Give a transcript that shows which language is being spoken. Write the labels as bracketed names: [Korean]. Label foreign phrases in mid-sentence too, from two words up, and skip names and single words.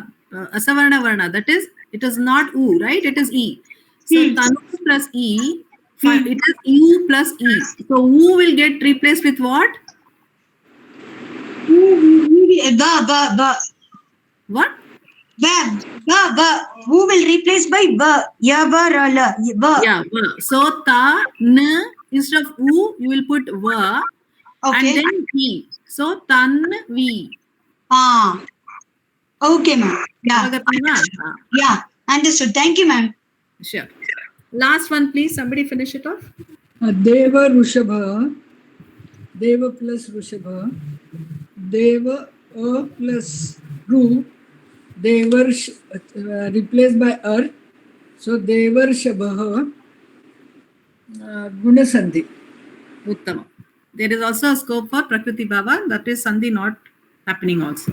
[Sanskrit] Asavarna Varna. [English] That is, it is not U, right? It is E. So Tanu plus E. It is U plus E. So U will get replaced with what? Ba. What? Ba. Who will replace by ba? Ya, ba, ra, la. Ba. Yeah, ba. So ta, n, instead of u, you will put va. Okay. And then vi. So tan, vi. Okay, ma'am. Yeah. Yeah. Understood. Thank you, ma'am. Sure. Last one, please. Somebody finish it off. [Sanskrit] Deva Rushabha. Deva plus Rushabha. [English] Deva A plus Ru. Devar replaced by Ar. So [Sanskrit] Devar Shabha Guna Sandhi. [English] Uttama. There is also a scope for Prakriti Bhava. That is Sandhi not happening also.